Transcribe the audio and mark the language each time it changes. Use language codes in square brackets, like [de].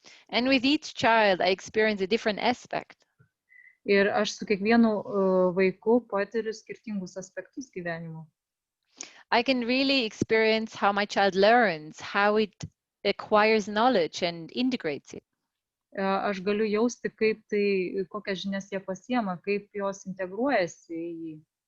[en] And with each child I experience a different aspect. [lt] Ir aš su kiekvienu vaiku patiriu skirtingus aspektus gyvenimo. [en] I can really experience how my child learns, how it acquires knowledge and integrates it. [lt] Aš galiu jausti, kaip tai, kokias žinias jie pasiema, kaip jos integruojasi į jį.